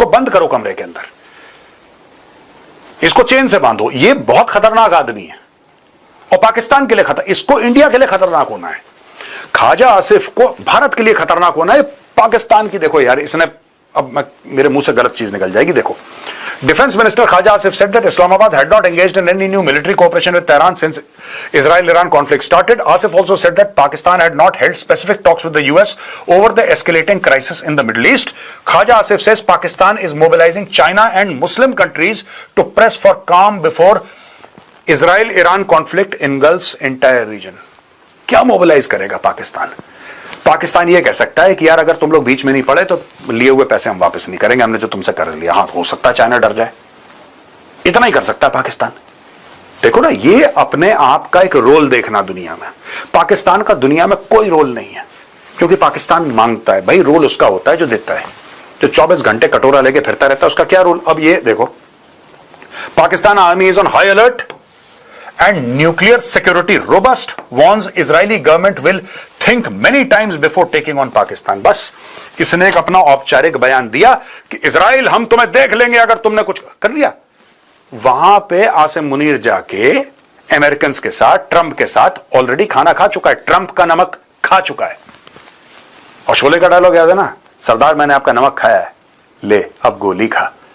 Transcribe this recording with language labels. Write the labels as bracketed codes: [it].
[hi] इसको बंद करो कमरे के अंदर, इसको चेन से बांधो। ये बहुत खतरनाक आदमी है और पाकिस्तान के लिए खतर, इसको इंडिया के लिए खतरनाक होना है। ख्वाजा आसिफ को भारत के लिए खतरनाक होना है, पाकिस्तान की। देखो यार, इसने, अब मेरे मुंह से गलत चीज निकल जाएगी। देखो, [en] Defense Minister Khaja Asif said that Islamabad had not engaged in any new military cooperation with Tehran since Israel-Iran conflict started. Asif also said that Pakistan had not held specific talks with the US over the escalating crisis in the Middle East. Khaja Asif says Pakistan is mobilizing China and Muslim countries to press for calm before Israel-Iran conflict engulfs entire region. [hi] क्या mobilize करेगा पाकिस्तान? पाकिस्तान ये कह सकता है कि यार अगर तुम लोग बीच में नहीं पड़े तो लिए हुए पैसे हम वापस नहीं करेंगे, हमने जो तुमसे कर लिया। हाँ, हो सकता है चाइना डर जाए, इतना ही कर सकता है पाकिस्तान। देखो ना, ये अपने आप का एक रोल देखना दुनिया में। पाकिस्तान का दुनिया में कोई रोल नहीं है, क्योंकि पाकिस्तान मांगता है। भाई रोल उसका होता है जो देता है, जो 24 घंटे कटोरा लेके फिरता रहता है, उसका क्या रोल? अब ये देखो, Pakistan [en] Army is on high alert and nuclear security robust, warns Israeli government will think many times before taking on Pakistan. [hi] बस इसने एक अपना औपचारिक बयान दिया कि इजराइल हम तुम्हें देख लेंगे अगर तुमने कुछ कर लिया। वहां पे आसिम मुनीर जाके अमेरिकन के साथ, ट्रंप के साथ ऑलरेडी खाना खा चुका है, ट्रंप का नमक खा चुका है। और शोले का डायलॉग याद है ना, सरदार मैंने आपका नमक खाया है, ले अब गोली खा।